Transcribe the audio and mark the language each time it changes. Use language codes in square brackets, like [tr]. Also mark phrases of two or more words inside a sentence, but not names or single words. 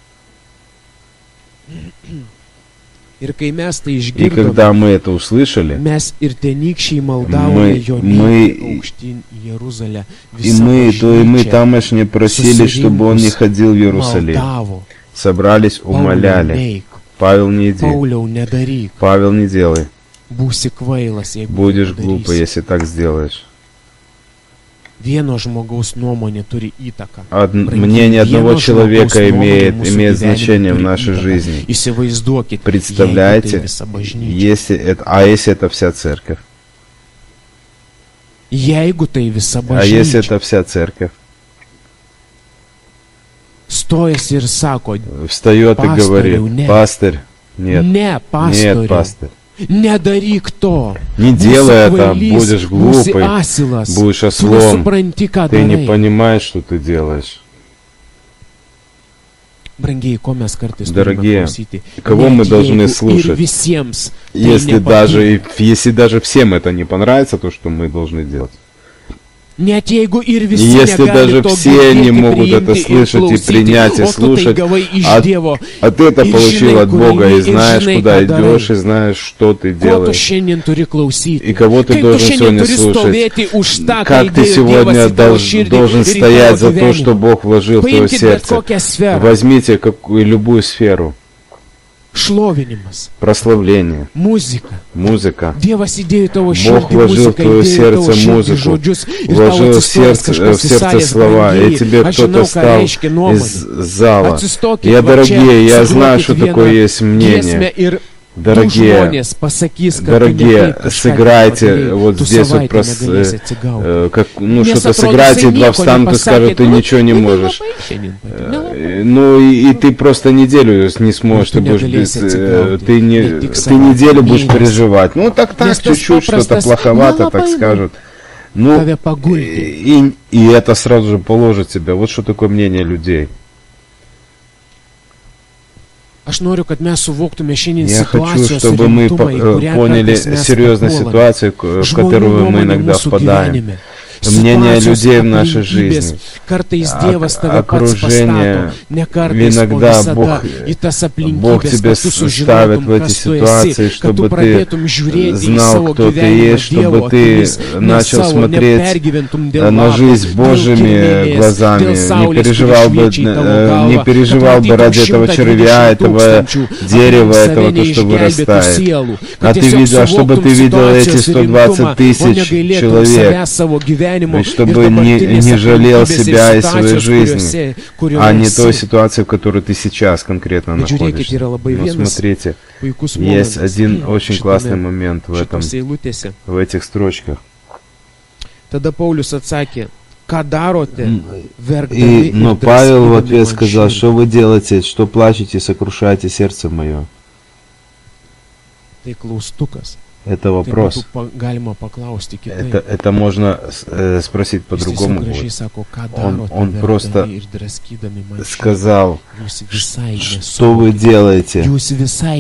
[ru] И когда мы это услышали, мы тамошние просили, чтобы он не ходил в Иерусалим. Собрались, умоляли. Павел, не иди. [lt] Pauliau, nedaryk. [ru] Павел, не делай. [lt] Būsi kvailas, jeigu [ru] Будешь [lt] tai [ru] глупо, [lt] padarysi. [ru] если так сделаешь. [lt] Vieno žmogaus nuomonė turi įtaką. [ru] Мнение одного [lt] Vieno [ru] человека [lt] žmogaus nuomonė [ru] имеет [lt] mūsų gyvenime [ru] значение в [lt] turi [ru] нашей [lt] įtaką. [ru] жизни. [lt] Įsivaizduokit, jeigu tai [ru] Представляете, [lt] visa bažnyčia. [ru] если это вся церковь? [lt] Jeigu tai visa [ru] А если [lt] bažnyčia. [ru] это вся церковь? [lt] Stojasi ir sako, [ru] Встает и Пастырь, говорит: нет. пастырь, нет, [lt] ne, [ru] нет, [lt] pastoriau, [ru] пастырь. [lt] nedaryk to. [ru] Не [lt] Būsi [ru] делай это, [lt] kvailys, [ru] будешь [lt] būsi [ru] глупый, [lt] asilas, [ru] будешь [lt] tu [ru] ослом, [lt] nesupranti, ką [ru] ты не [lt] darai. [ru] понимаешь, что ты делаешь. [lt] Brangieji, ko mes kartais [ru] Дорогие, [lt] turime klausyti? [ru] кого [lt] Net [ru] мы должны [lt] jeigu ir [ru] слушать? [lt] visiems tai [ru] Если [lt] nepatinka. [ru] даже всем это не понравится, то что мы должны делать. [lt] Net jeigu ir visi [ru] Если [lt] negali [ru] даже [lt] to [ru] все не [lt] girdėti, [ru] могут это [lt] priimti ir [ru] слышать и [lt] klausyti, [ru] принять и [lt] o tu tai [ru] слушать, [lt] gavai iš [ru] а [lt] Dievo. [ru] ты это И получил [lt] žinai, [ru] от [lt] kur [ru] Бога, [lt] eini, [ru] и [lt] ir [ru] знаешь, [lt] žinai, [ru] куда [lt] ką [ru] идешь, [lt] darai. [ru] и знаешь, что ты [lt] Ko tu [ru] делаешь. [lt] šiandien turi klausyti? [ru] И кого ты [lt] Kaip tu [ru] должен [lt] šiandien [ru] сегодня [lt] turi [ru] слушать? [lt] stovėti už tą, ką [ru] Как ты [lt] įdėjo Dievas [ru] сегодня [lt] į tavo širdį [ru] должен [lt] ir į [ru] стоять [lt] tavo [ru] за то, что [lt] gyvenimą? [ru] Бог вложил в твое [lt] Paimkit bet [ru] сердце. [lt] kokią sferą. [ru] Возьмите любую сферу. [lt] Šlovinimas, [ru] Прославление, [lt] muzika. [ru] музыка. [lt] Dievas įdėjo į tavo [ru] Бог [lt] širdį [ru] вложил в [lt] muziką, [ru] твое [lt] įdėjo į tavo [ru] сердце [lt] širdį [ru] музыку, [lt] žodžius ir tau [ru] вложил в [lt] atsistojęs [ru] сердце [lt] kažkas į salės [ru] слова, и [lt] brangieji. [ru] тебе [lt] Aš [ru] кто-то [lt] žinau, ką [ru] стал [lt] reiškia [ru] из [lt] nuomonė. [ru] зала. [lt] Atsistokit [ru] Я, [lt] va čia, [ru] дорогие, я знаю, [lt] sugrokit [ru] что [lt] vieną [ru] такое есть [lt] giesmę [ru] мнение. [lt] ir [ru] Дорогие, [lt] žmonės pasakys, kad tu [ru] дорогие, [lt] ne taip kažką [ru] сыграйте [lt] nepadarei, [ru] вот [lt] tu [ru] здесь вот [lt] savaitę negalėsi atsigauti. [ru] что-то [lt] Nes atrodo, [ru] сыграйте, [lt] jisai [ru] два [lt] nieko [ru] встанут и скажут, [lt] nepasakė, [ru] ты [lt] nu, [ru] ничего не [lt] tai [ru] можешь. [lt] nelabai šiandien patiko, nelabai. [ru] Ну и ты просто неделю не сможешь, ты ты будешь [lt] неgalėsi atsigauti, [ru] ты [lt] tik [ru] ты неделю будешь [lt] savaitę, [ru] переживать. Ну так [lt] Nes tas [ru] чуть-чуть что-то [lt] paprastas [ru] плоховато, так [lt] nelabai, [ru] скажут. Ну [lt] tave pagulti. [ru] и это сразу же положит тебя. Вот что такое мнение людей. [lt] Aš noriu, kad mes suvoktume šiandien [ru] Я хочу, [lt] situacijos [ru] чтобы мы [lt] rimtumą, į kurią [ru] поняли [lt] kartais mes [ru] серьезную [lt] papuolame. [ru] ситуацию, в которую мы [lt] Žmonių [ru] иногда [lt] nuomonė mūsų [ru] впадаем. [lt] gyvenime. [ru] Мнение [lt] Situacijos, [ru] людей в нашей [lt] aplinkybės. [ru] жизни. [lt] Kartais Dievas tave pats [ru] Окружение. [lt] pastato, ne kartais, o [ru] Иногда [lt] visada į tas [ru] Бог [lt] aplinkybės, [ru] тебя [lt] kad tu [ru] ставит [lt] sužinotum, [ru] в эти [lt] kas tu [ru] ситуации, [lt] esi, kad tu [ru] чтобы ты [lt] pradėtum žiūrėti į [ru] знал, [lt] savo [ru] кто ты [lt] gyvenimą [ru] есть, [lt] Dievo [ru] чтобы ты [lt] akimis, ne [ru] начал [lt] savo, [ru] смотреть [lt] nepergyventum dėl [ru] на [lt] lapo, [ru] жизнь [lt] dėl [ru] Божьими [lt] kirmėlės, [ru] глазами, [lt] dėl [ru] не [lt] saulės, [ru] переживал [lt] kuri [ru] бы, [lt] šviečia į tavo galvą, [ru] не [lt] kad [ru] переживал бы [lt] matytum [ru] ради этого [lt] 120 [ru] червя, этого [lt] tūkstančių [ru] дерева, [lt] aplink [ru] этого, [lt] save [ru] то, что [lt] neišgelbėtų [ru] вырастает. [lt] sielų, [ru] А [lt] kad [ru] ты [lt] tiesiog [ru] видел, чтобы [lt] suvoktum [ru] ты видел эти [lt] situacijos [ru] 120 [lt] rimtumą, o [ru] тысяч [lt] negailėtum [ru] человек, [lt] savęs, savo gyvenimo [ru] и [lt] ir [ru] чтобы не [lt] dabartinės [ru] жалел [lt] aplinkybės ir [ru] себя и своей [lt] situacijos, [ru] жизни, [lt] kurioje [ru] а не той [lt] esi. [ru] ситуации, в которой ты сейчас конкретно [lt] Bet žiūrėkit, [ru] находишься. [lt] yra labai [ru] Но [lt] vienas [ru] смотрите, [lt] puikus [ru] есть [lt] momentas [ru] один очень классный момент в [lt] šitose eilutėse. [ru] этих строчках. [lt] Tada Paulius atsakė, ką darote, verkdami [ru] Но [lt] ir [ru] Павел в [lt] draskydami [ru] ответ [lt] man [ru] сказал: [lt] širdį. [ru] что вы делаете, что плачете и сокрушаете сердце мое? [lt] Tai klaustukas. [ru] Это [lt] Tai [ru] вопрос. [lt] būtų galima paklausti kitaip. [ru] Это можно спросить [lt] Jis tiesiog [ru] по-другому. [lt] gražiai [ru] будет. [lt] sako, ką [ru] Он [lt] darote, [ru] просто [lt] verkdami ir draskydami man širdį. [ru] Сказал: [lt] Jūs visai [ru] что вы [lt] nesuvokite. [ru] делаете, [lt] Jūs visai